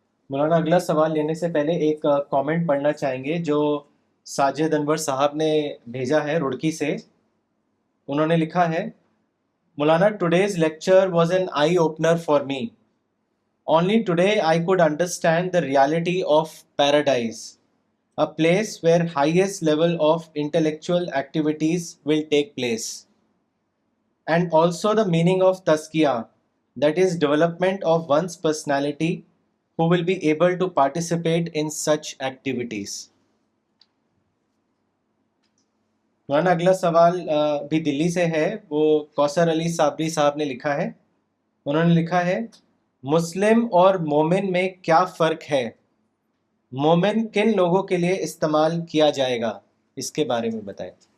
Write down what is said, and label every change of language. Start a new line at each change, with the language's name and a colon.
Urdu: مولانا اگلا سوال لینے سے پہلے ایک کامنٹ پڑھنا چاہیں گے جو ساجد انور صاحب نے بھیجا ہے رڑکی سے. انہوں نے لکھا ہے،
English: مولانا today's lecture was an eye opener for me. Only today I could understand the reality of paradise, a place where highest level of intellectual activities will take place, and also the meaning of tazkiyah, that is development of one's personality, who will be able to participate in such activities.
Urdu: مولانا اگلا سوال بھی دلی سے ہے، وہ کوثر علی صابری صاحب نے لکھا ہے. انہوں نے لکھا ہے، مسلم اور مومن میں کیا فرق ہے؟ مومن کن لوگوں کے لیے استعمال کیا جائے گا؟ اس کے بارے میں بتائیں.